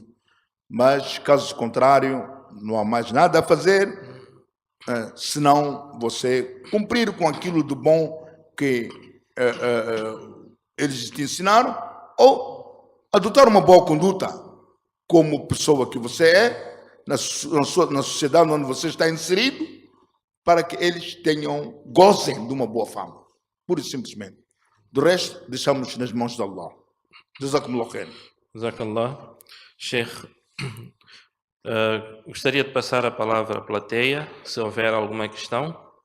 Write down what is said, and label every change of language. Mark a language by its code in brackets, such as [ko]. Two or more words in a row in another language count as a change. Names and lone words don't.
[pt] Mas, caso contrário, não há mais nada a fazer, senão você cumprir com aquilo do bom que eles te ensinaram, ou adotar uma boa conduta como pessoa que você é, na sociedade onde você está inserido, para que eles gozem de uma boa fama, pura e simplesmente. Do resto, deixamos nas mãos de Allah. [ar] جزاكم الله خير. Jazakallah. [pt] Sheikh, gostaria de passar a palavra à plateia, se houver alguma questão.